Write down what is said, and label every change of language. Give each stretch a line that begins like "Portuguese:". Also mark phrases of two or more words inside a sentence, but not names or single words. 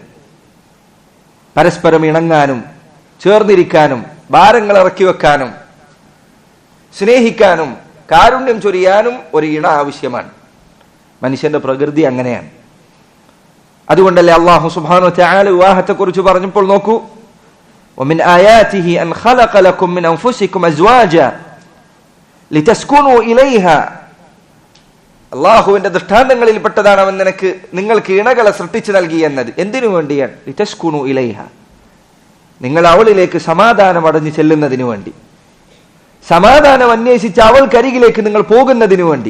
Malayalam: പരസ്പരം ഇണങ്ങാനും ചേർന്നിരിക്കാനും ഭാരങ്ങൾ ഇറക്കി വെക്കാനും സ്നേഹിക്കാനും കാരുണ്യം ചൊരിയാനും ഒരു ഇണ ആവശ്യമാണ്. മനുഷ്യന്റെ പ്രകൃതി അങ്ങനെയാണ്. അതുകൊണ്ടല്ലേ
Arabic: الله سبحانه وتعالى
Malayalam: വിവാഹത്തെ കുറിച്ച് പറഞ്ഞപ്പോൾ നോക്കൂ,
Arabic: ومن آياته أن خلق لكم من أنفسكم أزواجا لتسكنوا إليها.
Malayalam: അല്ലാഹുവിന്റെ ദൃഷ്ടാന്തങ്ങളിൽ പെട്ടതാണ് അവൻ നിങ്ങൾക്ക് ഇണകളെ സൃഷ്ടിച്ചു നൽകി എന്നത്. എന്തിനു വേണ്ടിയാണ്?
Arabic: لتسكنوا إليها,
Malayalam: നിങ്ങൾ അവളിലേക്ക് സമാധാനം അടഞ്ഞു ചെല്ലുന്നതിനു വേണ്ടി, സമാധാനം അന്വേഷിച്ച് അവൾക്കരികിലേക്ക് നിങ്ങൾ പോകുന്നതിനു വേണ്ടി.